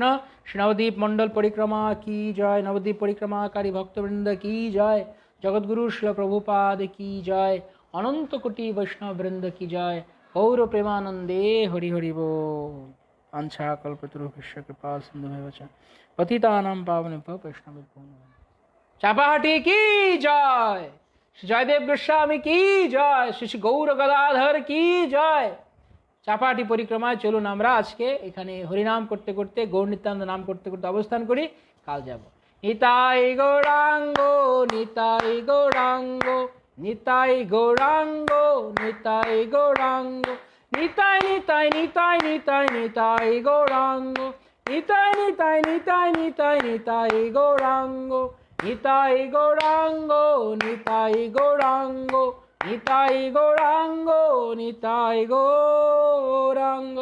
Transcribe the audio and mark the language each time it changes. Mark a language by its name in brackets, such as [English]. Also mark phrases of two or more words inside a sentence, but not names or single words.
[Bangla] শ্রী নবদ্বীপ মণ্ডল পরিক্রমা কি জয়, নবদ্বীপ পরিক্রমাকারী ভক্তবৃন্দ কি জয়, জগৎগুরু শিল প্রভুপাদ কি জয়, অনন্ত কোটি বৈষ্ণব বৃন্দ কি জয়। গৌর প্রেমানন্দে হরি হরি বল। [Sanskrit] আঞ্ছা কল্পতরুভ্যশ্চ কৃপা সিন্ধুমেব চ পতিতানাং পাবনেভ্যো বৈষ্ণবেভ্যো নমঃ। [Bangla] চাপাহাটি কি জয়, জয়দেব গোস্বামী কি জয়, শ্রী গৌর গদাধর কি জয়। চাপাহাটি পরিক্রমায় চলুন আমরা আজকে এখানে হরিনাম করতে করতে, গৌর নিত্যানন্দ নাম করতে করতে অবস্থান করি। কাল যাব। নিতাই গৌরাঙ্গ নিতাই গৌরাঙ্গ নিতাই গৌরাঙ্গ নিতাই গৌরাঙ্গ নিতাই নিতাই নিতাই নিতাই নিতাই গৌরাঙ্গ নিতাই নিতাই নিতাই নিতাই নিতাই গৌরাঙ্গ নিতাই গৌরাঙ্গ নিতাই গৌরাঙ্গ নিতাই গৌরাঙ্গ নিতাই গৌরাঙ্গ।